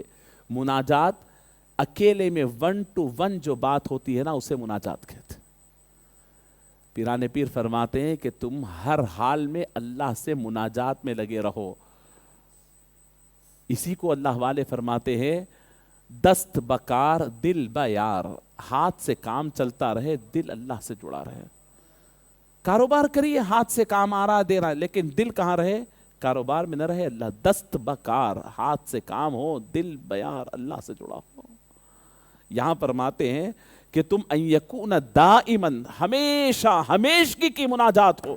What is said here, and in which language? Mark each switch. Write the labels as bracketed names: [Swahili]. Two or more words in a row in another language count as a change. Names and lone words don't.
[Urdu] مناجات اکیلے میں [English] 1 to 1 [Urdu] جو بات ہوتی ہے نا اسے مناجات کہتے. پیران پیر فرماتے ہیں کہ تم ہر حال میں اللہ سے مناجات میں لگے رہو. اسی کو اللہ والے فرماتے ہیں [Persian] دست بکار دل بیار، [Urdu] ہاتھ سے کام چلتا رہے دل اللہ سے جڑا رہے. کاروبار کریے، ہاتھ سے کام آ رہا دے رہا ہے، لیکن دل کہاں رہے؟ کاروبار میں نہ رہے. اللہ [Persian] دست بکار، [Urdu] ہاتھ سے کام ہو، [Persian] دل بیار، [Urdu] اللہ سے جڑا ہو. یہاں فرماتے ہیں کہ تم [Arabic] ان یکون دائماً، [Urdu] ہمیشہ ہمیشگی کی مناجات ہو.